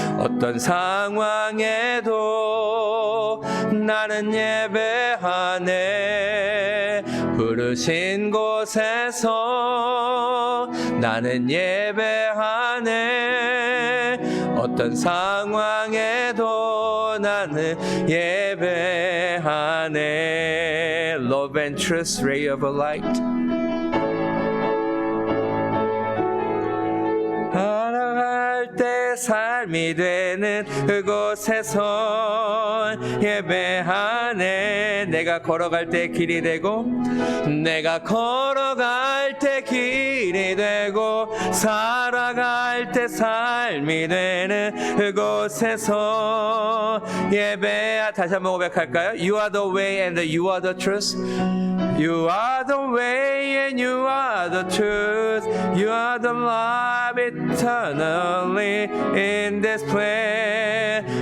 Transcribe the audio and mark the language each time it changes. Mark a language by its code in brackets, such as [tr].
[ko] 어떤 상황에도 나는 예배하네. 부르신 곳에서 나는 예배하네. 어떤 상황에도 나는 예배하네. [en] Love and truth, ray of a light. [ko] 살아갈 때 삶이 되는 그곳에서 예배하네. 내가 걸어갈 때 길이 되고, 내가 걸어갈 때 길이 되고, 살아갈 때 삶이 되는 그곳에서 예배하. 다시 한번 고백할까요? [en] You are the way and you are the truth. You are the way and you are the truth. You are the love eternally in this place.